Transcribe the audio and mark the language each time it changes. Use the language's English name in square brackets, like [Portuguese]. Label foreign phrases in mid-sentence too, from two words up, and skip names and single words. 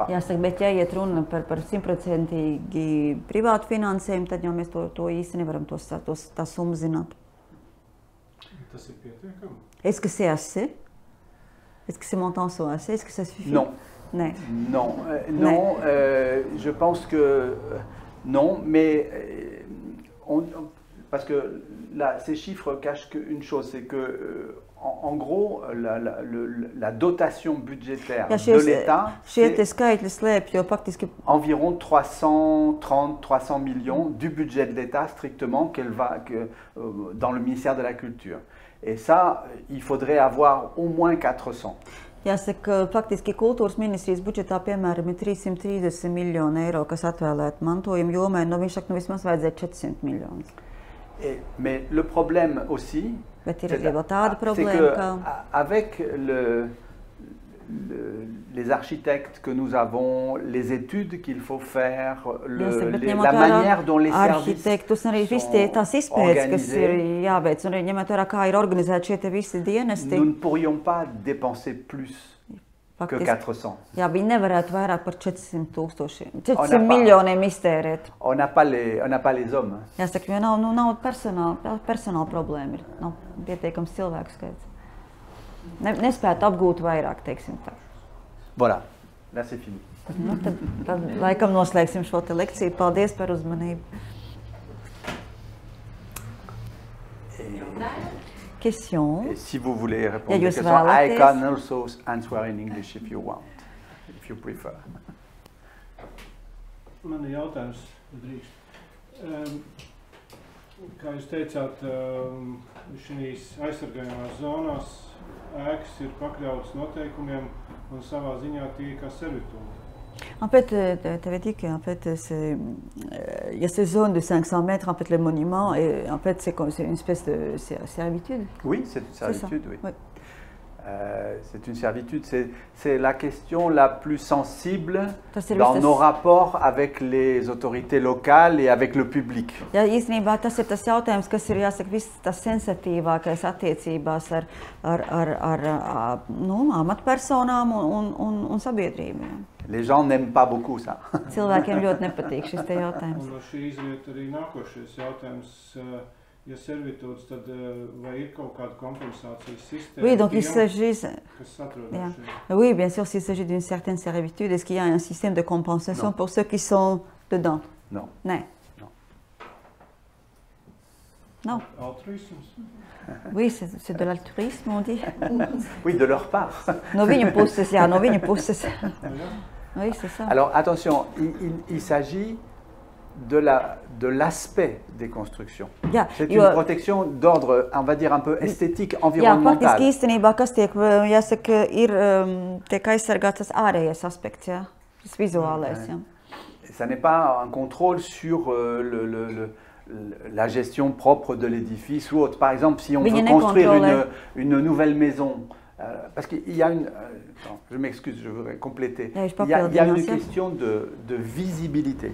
[Latvian] Jāsaka, bet ja iet runa par 100% privātu finansējumu, tad jau mēs to īsti nevaram tā summu zināt. Tas ir pietiekami? [French] Est-ce que c'est assez? Est-ce que ces montants sont assez? Est-ce que ça suffit? Non. Non, je pense que non, mais parce que là, ces chiffres cachent qu'une chose, c'est que en gros, la dotation budgétaire de l'État, c'est environ 330-300 millions du budget de l'État strictement dans le ministère de la Culture. Et ça, il faudrait avoir au moins 400. [Latvian] Jāsaka, faktiski kultūras ministrijas budžetā, piemēram, ir 330 miljoni eiro, kas atvēlēti mantojumu jomai, viņš saka, vismaz vajadzēja 400 miljonus. [French] Mais le problème aussi, c'est qu'avec les architectes que nous avons, les études qu'il faut faire, la manière dont les services sont organisés, nous ne pourrions pas dépenser plus que 400. [Latvian] Jā, viņi nevarētu vairāk par 400 miljoniem iztērēt. [French] On n'a pas les hommes. [Latvian] Jāsaka, jo nav personāla problēma, nav pietiekams cilvēku skaits. Nespētu apgūt vairāk, teiksim tā. [French] Voilà, là c'est fini. [Latvian] Tad laikam noslēgsim šo te lekciju. Paldies par uzmanību. [French] Question. Et si vous voulez répondre aux questions, [English] I can also answer in English if you want, if you prefer. [Latvian] Man ir jautājums, drīkst. Kā jūs teicāt, šīs aizsargājumās zonās ēkas ir pakļautas noteikumiem un savā ziņā tie kā servitūda. [French] En fait, tu avais dit que en fait, il y a ces zones de 500 mètres, en fait, le monument, et en fait, c'est une espèce de servitude. Oui, c'est une servitude, oui. Oui. C'est une servitude, c'est la question la plus sensible [Latvian] Tas ir [French] dans [Latvian] viss [French] nos rapports avec les autorités locales et avec le public. [Latvian] Jā, īstenībā tas ir tas jautājums, kas ir jāsaka viss tas sensitīvākais attiecībās ar amatpersonām un sabiedrību. [French] Les gens n'aiment pas beaucoup ça. [Latvian] Cilvēkiem ļoti nepatīk šis te jautājums. Un no šī izriet arī nākošais jautājums. Ja servitūds, tad vai ir kaut kāda kompensācijas sistēma? [French] Oui, donc il s'agit... [Latvian] Kas atrodas šeit? [French] Oui, bien sûr, s'il s'agit d'une certaine servitude, est-ce qu'il y a un système de compensation Non. pour ceux qui sont dedans? Non. Non. Non. Non. [Latvian] Altruisms? [French] Oui, c'est de l'altruisme, on dit. Oui, de leur part. [Latvian] No viņu puses, jā, no viņu puses. [French] Oui, c'est ça. Alors attention, il s'agit de l'aspect des constructions. [Latvian] Jā, [French] C'est une protection d'ordre, on va dire, un peu esthétique, [Latvian] jā, [French] environnemental. [Latvian] faktiski īstenībā, kas tiek, jāsaka, tiek aizsargāts tas ārējais aspekts, jā, tas vizuālais, jā. [French] Ça n'est pas un contrôle sur la gestion propre de l'édifice ou autre. Par exemple, si on veut construire une nouvelle maison, parce qu'il y a une... attends, je m'excuse, je voudrais compléter. Il y a une question de visibilité.